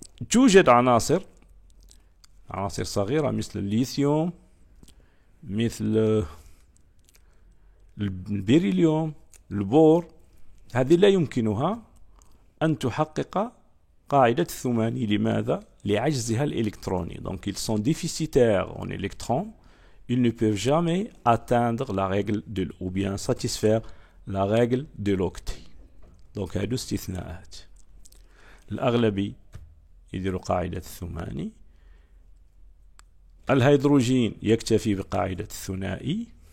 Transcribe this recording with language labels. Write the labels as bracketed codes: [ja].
[ar] توجد عناصر صغيرة مثل الليثيوم، مثل البيريليوم، البور، هذه لا يمكنها أن تحقق قاعدة الثماني. لماذا؟ لعجزها الإلكتروني. [fr] Donc ils sont déficitaires en électrons, ils ne peuvent jamais atteindre la règle de ou bien satisfaire la règle de l'octet. [ar] Donc هادو استثناءات. الأغلبي يديروا قاعدة الثماني. الهيدروجين يكتفي بقاعدة الثنائي.